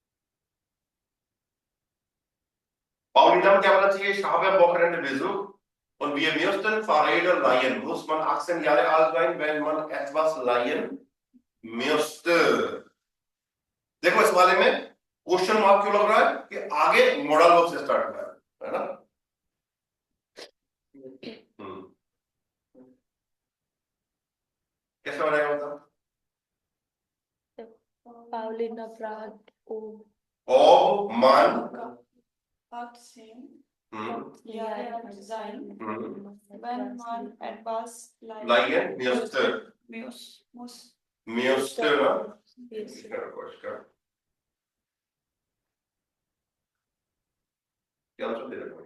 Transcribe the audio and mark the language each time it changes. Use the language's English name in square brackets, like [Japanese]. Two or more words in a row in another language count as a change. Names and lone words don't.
[Hindi] Paulina क्या बोलना चाहिए, [German] ich habe am Wochenende Besuch Und wir müssten Fahrräder leihen. Muss man 18 Jahre alt sein, wenn man etwas leihen müsste? [Hindi] देखो इस वाले में [English] question mark [Hindi] क्यों लग रहा है कि आगे [English] modal verb [Hindi] से स्टार्ट हुआ है ना? कैसे बनेगा मतलब? [German] Paulina fragt, ob Ob man Achtzehn Jahre Jahre alt sein, wenn man etwas leihen müsste. muss. Müsste, ne? [English] Yes. [Hindi] क्या आंसर दे रहे हो?